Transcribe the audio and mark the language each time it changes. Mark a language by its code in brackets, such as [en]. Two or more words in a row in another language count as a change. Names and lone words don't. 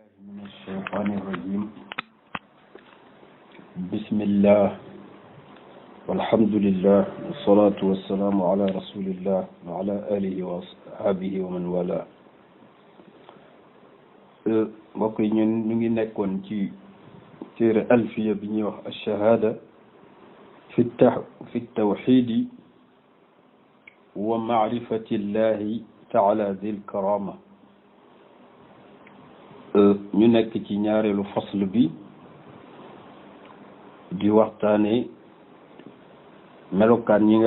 [ar] من الشيطان الرجيم بسم الله والحمد لله والصلاة والسلام على رسول الله وعلى آله وأصحابه ومن والاه [wo] mbokk yi ñun ñu ngi nekkoon ci téere alfiya bi ñuy wax ash-shahaada fi tawxiidi wa maarifati llahi taala dil karama ñu nekk ci ñaareelu fasl bi di waxtaane melokaan yi nga